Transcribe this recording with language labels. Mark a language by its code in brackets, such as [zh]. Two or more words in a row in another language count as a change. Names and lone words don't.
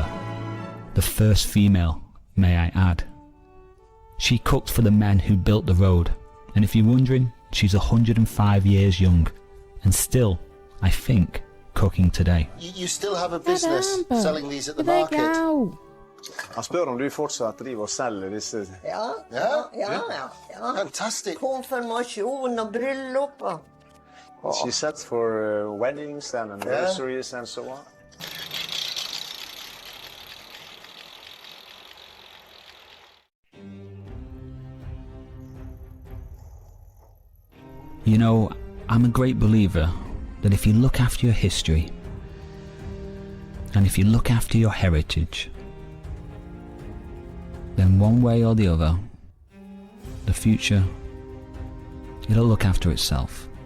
[en] The first female, may I add. She cooked for the men who built the road, and if you're wondering, she's 105 years young, and still, I think, cooking today. You still have a business Caramba, selling these at the que market? legal. [no] Han spør om du fortsatt driver og selger disse. Ja. [en] Fantastic. [sv] Konfirmation och bröllop. [en] She sets for weddings and anniversaries and so on. You know, I'm a great believer that if you look after your history, and if you look after your heritage, then one way or the other, the future, it'll look after itself.